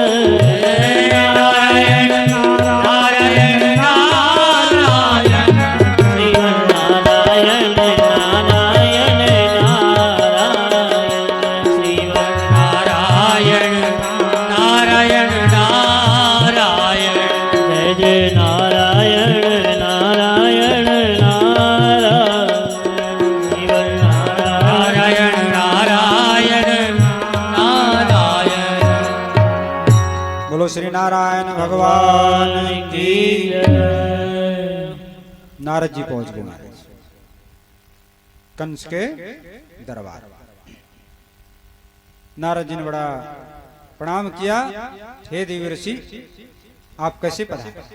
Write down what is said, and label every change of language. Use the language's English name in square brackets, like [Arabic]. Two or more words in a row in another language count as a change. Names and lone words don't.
[Hindi] नारायण नारायण नारायण श्रीवन नारायण नारायण नारायण श्रीवन नारायण नारायण नारायण जय जय नारायण नारायण नारायण श्रीवन नारायण नारायण नारायण बोलो श्री नारायण भगवान की जय। नारद जी पहुंच गए महाराज कंस के दरबार। नारद जी ने बड़ा प्रणाम किया, हे देवी ऋषि आप कैसे पधारे।